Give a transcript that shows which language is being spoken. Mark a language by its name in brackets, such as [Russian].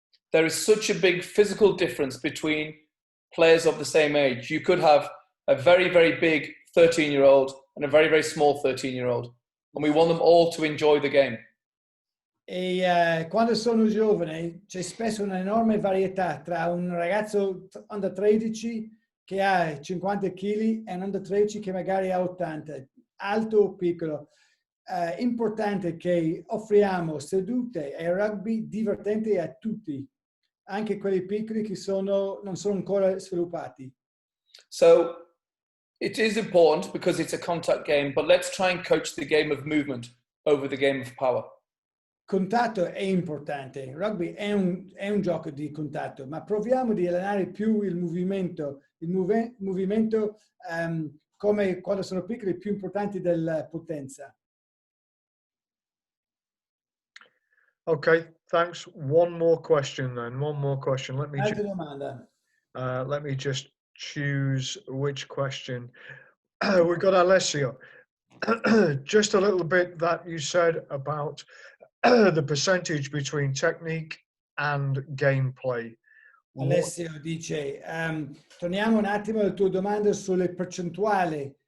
[English] there is such a big physical difference between players of the same age. You could have a very, very big 13-year-old and a very, very small 13-year-old. And we want them all to enjoy the game. [Italian] E quando sono giovani c'è spesso un'enorme varietà tra un ragazzo under 13 che ha 50 kg e un under 13 che magari ha 80, alto o piccolo. Importante che offriamo sedute e rugby divertenti a tutti, anche quelli piccoli che non sono ancora sviluppati. [English] So it is important because it's a contact game, but let's try and coach the game of movement over the game of power. [Italian] Contatto è importante, il rugby è un gioco di contatto, ma proviamo di allenare più il movimento come quando sono piccoli, più importanti della potenza. [English] Okay, thanks. One more question then. One more question. Let me [Italian] Altra domanda. [English] let me just choose which question. We've got Alessio. Just a little bit that you said about the percentage between technique and gameplay. [Italian] Alessio dice, torniamo un attimo alla tua domanda sulle percentuali.